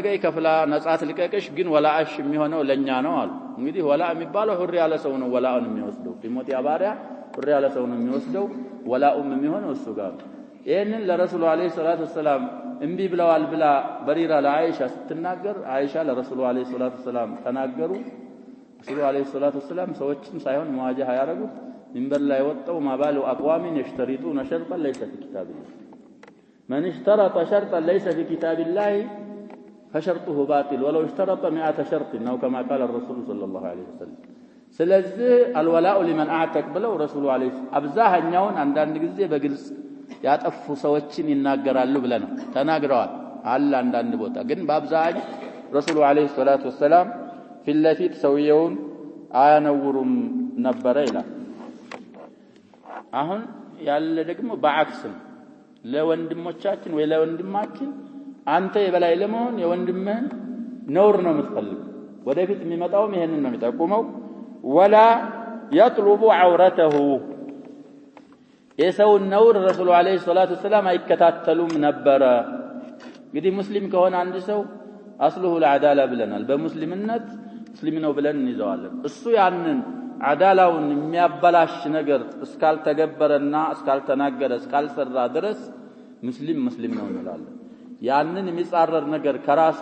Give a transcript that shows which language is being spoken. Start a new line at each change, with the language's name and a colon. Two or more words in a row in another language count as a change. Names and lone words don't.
Amharic: ይከፍላ ነፃ ትልቀቅሽ ግን ወላአሽ የሚሆነው ለኛ ነው አሉ እንግዲህ ወላ የሚባለው ሁር ያለ ሰው ነው ወላኡን የሚወስደው ቢሞት ያባሪያ ሁር ያለ ሰው ነው የሚወስደው ወላኡም የሚሆነው እሱ ጋር ይሄንን ለረሱሉ
Arabic: عليه الصلاة والسلام
Amharic: እንቢ ብለዋል ብላ በሪራ ለአይሻ ስትናገር አይሻ ለረሱሉ
Arabic: عليه الصلاة والسلام
Amharic: ተናገሩ ረሱሉ
Arabic: عليه الصلاة والسلام
Amharic: ሰዎችን ሳይሆን ሙዋጃህ ያረጉት
Arabic: منبر لا يوطوا ما بال أقوام يشترطون شرطا ليس في كتاب الله من اشترط شرطا ليس في كتاب الله فشرطه باطل ولو اشترط 100 شرط أو كما قال الرسول صلى الله عليه وسلم
Amharic: ስለዚህ
Arabic: الولاء لمن اعتق
Amharic: ብለው ረሱሉ አለይሂ አብዛኛውን አንዳንድ ጊዜ በግልጽ ያጠፉ ሰዎችን ይናገራሉ ብለን ተናግረዋል አለ አንዳንድ ቦታ ግን በአብዛኛው ረሱሉ
Arabic: عليه الصلاة والسلام
Amharic: ፊለፊት ሰውየውን አያነውሩም ነበረ ይላል አሁን ያለ ደግሞ በአክስም ለወንድሞቻችን ወይ ለወንድማችን አንተ የበላይ ለመሆን የወንድምህን ነውር ነው የምትፈልግ ወደፊት የሚመጣውም ይሄንን ነው የሚጠቁመው
Arabic: ولا يطلب عورته
Amharic: የሰው ነውር ረሱሉ
Arabic: عليه الصلاة والسلام
Amharic: አይከታተሉም ነበር እንግዲህ ሙስሊም ከሆነ አንድ ሰው
Arabic: أصله العدالة
Amharic: ብለናል በሙስሊምነት ሙስሊም ነው ብለን እንይዘዋለን እሱ ያንን አዳላውን የሚያበላሽ ነገር እስካልተገበረና እስካልተናገረ እስካልሰራ ድረስ ሙስሊም ነው እንላለን ያንን የሚጻረር ነገር ከራሱ